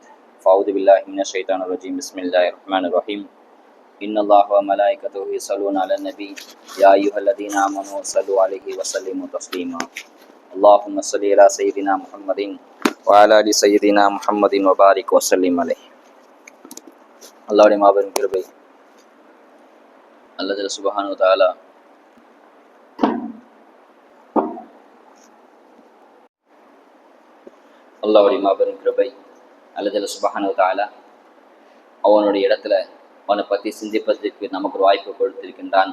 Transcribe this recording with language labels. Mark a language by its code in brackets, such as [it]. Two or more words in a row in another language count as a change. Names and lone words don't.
[ar] فأعوذ بالله من الشيطان الرجيم. بسم الله الرحمن الرحيم. إن الله وملائكته يصلون على النبي يا أيها الذين آمنوا صلوا عليه وسلموا تسليما. اللهم صل على سيدنا محمد وعلى آل سيدنا محمد وبارك وسلم عليه. [ta] அல்லாஹ்வுடைய மாபெரும் கிருபை [ar] الله سبحانه وتعالى [ta] அல்லாஹ்வுடைய மாபெரும் கிருபை [ar] الله سبحانه وتعالى [ta] அவனுடைய இடத்துல அவனை பற்றி சிந்திப்பதற்கு நமக்கு ஒரு வாய்ப்பு கொடுத்திருக்கின்றான்.